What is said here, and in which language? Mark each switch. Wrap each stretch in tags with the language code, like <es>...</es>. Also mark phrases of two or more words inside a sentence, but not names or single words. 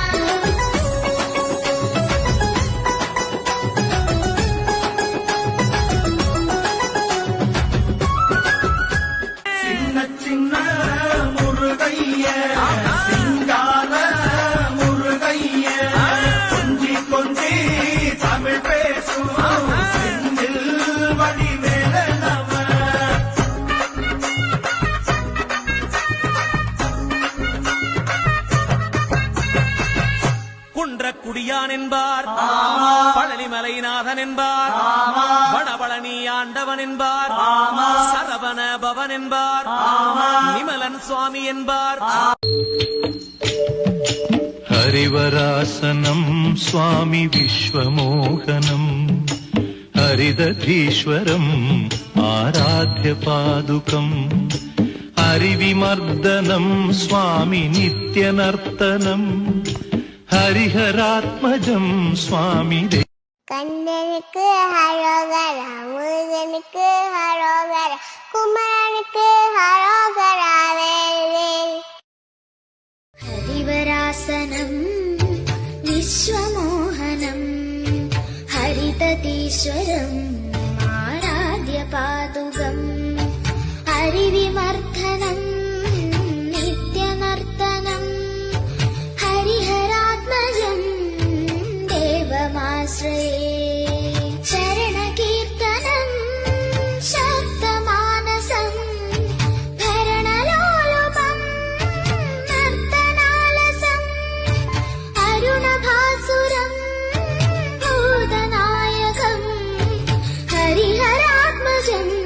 <ta>சின்ன சின்ன முருகய்யா சிங்கால முருகய்யா, கொஞ்சி கொஞ்சி தமிழ் பேசு செந்தில் வடிவேலனவ, குன்றக்குடியான் என்பார், பழனிமலைநாதன் என்பார், வடபழனி ஆண்டவன் என்பார், சரவண பவன் என்பார், நிமலன் சுவாமி என்பார்.</ta> <sa>హరివరాసనం స్వామి విశ్వమోహనం, హరిదధీశ్వరం ఆరాధ్య పాదుకం, హరివిమర్దనం స్వామి నిత్యనర్తనం, హరిహరాత్మజం స్వామి</sa> <ta>கண்ணனுக்கு ஹரோகரா, முருகனுக்கு ஹரோகரா, குமரனுக்கு ஹரோகரா வேல்.</ta> <sa>ஹரிவராசனம் விஸ்வமோகனம், ஹரிததீஸ்வரம் ஆராத்ய பாதுகம், ஹரிவிமர்தனம் நித்யநர்த்தனம், హరిహరాత్మజం దేవమాశ్రయే, చరణకీర్తనం శబ్దమానసం, భరణలోలుపం నర్తనాలసం, అరుణభాసురం భూతనాయకం, హరిహరాత్మజం</sa>